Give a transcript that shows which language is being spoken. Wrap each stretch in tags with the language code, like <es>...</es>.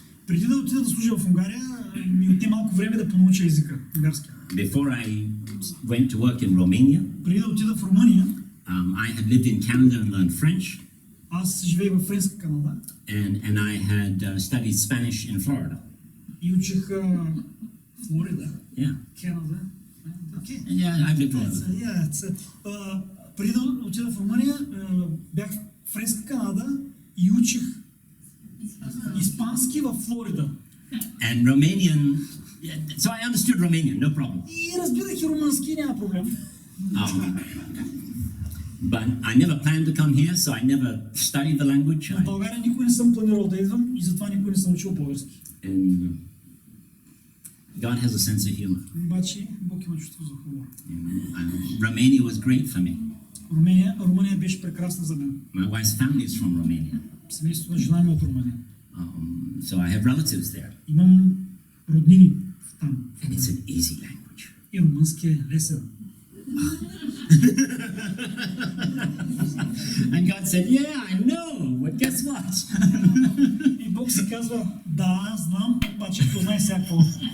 <bg>Преди да отида да служа в Унгария, ми отне малко време да понауча езика унгарски.</bg> <en>Before I went to work in Romania,</en> <bg>Преди да отида в Румъния,</bg> <en>I had lived in Canada and learned French,</en> <bg>аз живеех в Френска Канада</bg> <en>and I had studied Spanish in Florida.</en> <bg>и учих Флорида,</bg> <en>Yeah.</en> <bg>Канада. Okay.</bg> <en>Yeah, I've lived all over.</en> <bg>Преди да отида в Румъния, бях в Френска Канада и учих испански в Флорида.</bg> <en>And Romanian, so I understood Romanian, no problem.</en> <bg>И разбирах и румънски, няма проблем.</bg> <en>But I never planned to come here, so I never studied the language.</en> <bg>В България никога не съм планирал да идвам и затова никога не съм учил български.</bg> <en>And God has a sense of humor.</en> <bg>Обаче Бог има чувство за хумор.</bg> <en>And Romania was great for me.</en> <bg>Румъния беше прекрасна за мен.</bg> <en>My wife's family is from Romania.</en> <bg>Семейството на жена ми от Румъния.</bg> <en>So I have relatives there.</en> <bg>Имам роднини там.</bg> <en>And it's an easy language.</en> <bg>И румънски е лесен.</bg> <en>And God said, yeah, I know, but guess what?</en> <bg>И Бог си казва, да, знам, обаче познай всяко.</bg>